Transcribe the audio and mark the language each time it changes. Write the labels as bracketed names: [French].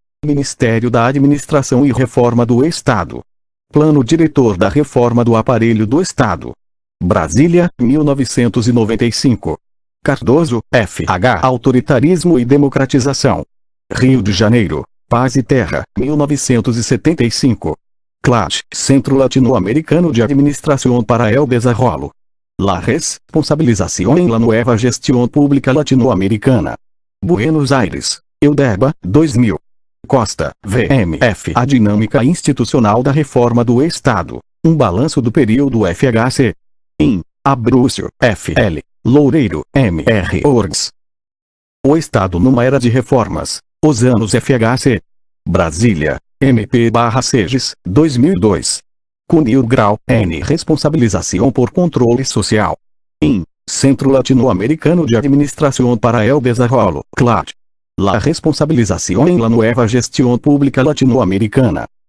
[Portuguese] Ministério da Administração e Reforma do Estado. Plano Diretor da Reforma do Aparelho do Estado. Brasília, 1995. Cardoso, FH Autoritarismo e Democratização. Rio de Janeiro, Paz e Terra, 1975. [Spanish] CLAD, Centro Latino-Americano de Administración para el Desarrollo. La Responsabilización en la Nueva Gestión Pública Latinoamericana. [Portuguese] Buenos Aires, Eudeba, 2000. Costa, VMF A Dinâmica Institucional da Reforma do Estado. Um balanço do período FHC. IN. Abrúcio, FL. Loureiro, MR Orgs. O Estado numa Era de Reformas. Os anos FHC. Brasília, MP/Seges, 2002. Cunil Grau, N. Responsabilização por Controle Social. IN. [Spanish] Centro Latino-Americano de Administración para el Desarrollo, CLAD. La Responsabilización en la Nueva Gestión Pública Latinoamericana.